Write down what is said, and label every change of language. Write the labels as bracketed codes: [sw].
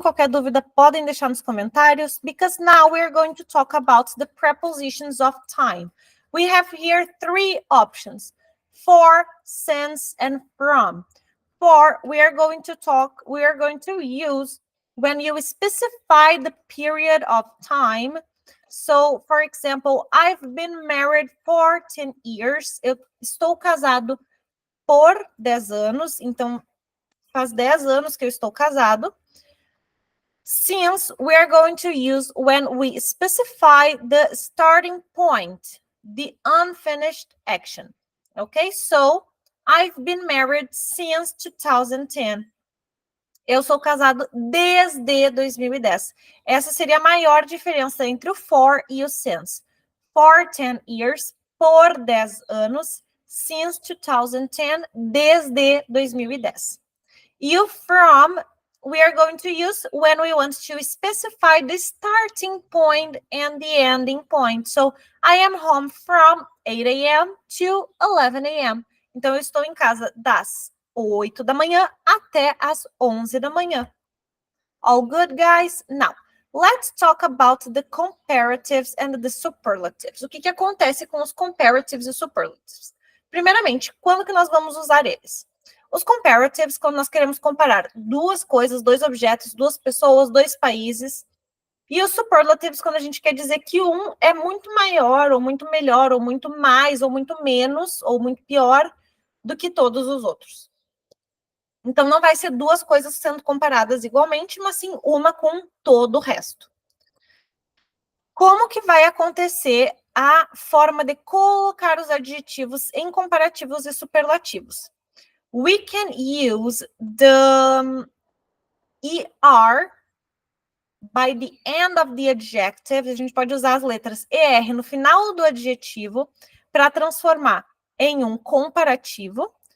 [pt] Qualquer dúvida podem deixar nos comentários. [en] Because now we're going to talk about the prepositions of time. We have here 3 options. For, since, and from. For, we are going to use when you specify the period of time. So, for example, I've been married for 10 years. [pt] Eu estou casado por 10 anos. Então, Faz 10 anos que eu estou casado. [en] Since we are going to use when we specify the starting point, the unfinished action. Okay, so I've been married since 2010. [pt] Eu sou casado desde 2010. Essa seria a maior diferença entre o for e o since. [en] For 10 years, [pt] por 10 anos, [en] since 2010, [pt] desde 2010. E o [en] from, we are going to use when we want to specify the starting point and the ending point. So, I am home from 8 a.m. to 11 a.m. [pt] Então, eu estou em casa das 8 da manhã até as 11 da manhã. [en] All good, guys? Now, let's talk about the comparatives and the superlatives. [pt] O que acontece com os comparatives e superlatives? Primeiramente, quando que nós vamos usar eles? Os comparatives, quando nós queremos comparar duas coisas, dois objetos, duas pessoas, dois países. E os superlatives, quando a gente quer dizer que um é muito maior, ou muito melhor, ou muito mais, ou muito menos, ou muito pior do que todos os outros. Então, não vai ser duas coisas sendo comparadas igualmente, mas sim uma com todo o resto. Como que vai acontecer a forma de colocar os adjetivos em comparativos e superlativos? [en] We can use the ER by the end of the adjective. [pt] A gente pode usar as letras ER no final do adjetivo para transformar em um comparativo.